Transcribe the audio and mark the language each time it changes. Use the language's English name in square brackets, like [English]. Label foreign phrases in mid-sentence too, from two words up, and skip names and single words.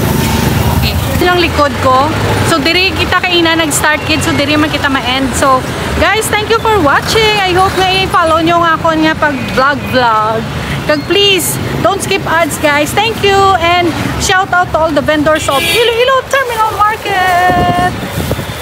[Hiligaynon] Okay. Ito lang likod ko. So, diri kita kayo na nag-start kid. So, diri man kita ma-end. [English] So, guys, thank you for watching. I hope [Hiligaynon] na i-follow nyo nga ako nga pag-vlog. [English] Kag please, don't skip ads guys. Thank you and shout out to all the vendors of Iloilo Terminal Market.